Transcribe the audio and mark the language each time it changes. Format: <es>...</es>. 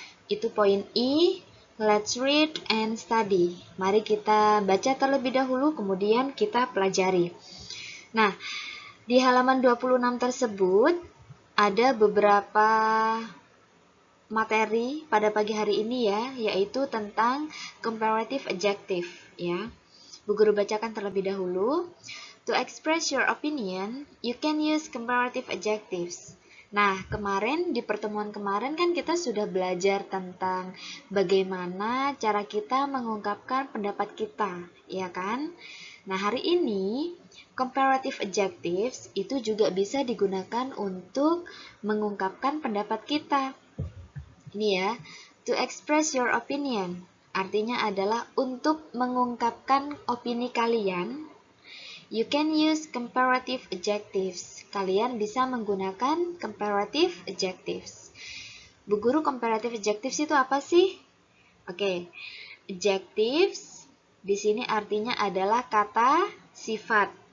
<id>Itu poin</id> <en>I, let's read and study.</en> <id>Mari kita baca terlebih dahulu kemudian kita pelajari. Nah, di halaman 26 tersebut ada beberapa materi pada pagi hari ini ya, yaitu tentang comparative adjective ya. Bu Guru bacakan terlebih dahulu.</id> <en>To express your opinion, you can use comparative adjectives.</en> <id>Nah, kemarin di pertemuan kemarin kan kita sudah belajar tentang bagaimana cara kita mengungkapkan pendapat kita, ya kan? Nah, hari ini comparative adjectives itu juga bisa digunakan untuk mengungkapkan pendapat kita. Ini ya,</id> <en>to express your opinion.</en> <id>Artinya adalah untuk mengungkapkan opini kalian.</id> <en>You can use comparative adjectives.</en> <id>Kalian bisa menggunakan</id> <en>comparative adjectives.</en> <id>Bu Guru, comparative adjectives itu apa sih? Oke, adjectives di sini artinya adalah kata sifat.</id>